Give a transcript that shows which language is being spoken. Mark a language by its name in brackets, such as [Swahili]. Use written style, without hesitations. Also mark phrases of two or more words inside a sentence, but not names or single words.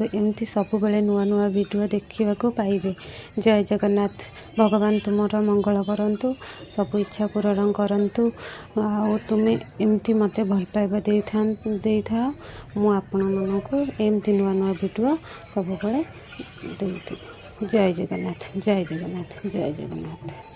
[Odia] ଏମିତି ସବୁବେଳେ ନୂଆ ନୂଆ ଭିଡିଓ ଦେଖିବା କୁ ପାଇବେ। ଜୟ ଜଗନ୍ନାଥ। ଭଗବାନ ତୁମର ମଙ୍ଗଳ କରନ୍ତୁ, ସବୁ ଇଚ୍ଛା ପୂରଣ କରନ୍ତୁ। ଆ ତୁମେ ଏମିତି ମତେ ଭଲ ପାଇବା ଦେଇ ଥା ମୁ ଆପଣ ମାନଙ୍କୁ ଏମିତି ନୂଆ ନୂଆ ଭିଡିଓ ସବୁବେଳେ ଦେଉଥି। ଜୟ ଜଗନ୍ନାଥ ଜୟ ଜଗନ୍ନାଥ ଜୟ ଜଗନ୍ନାଥ।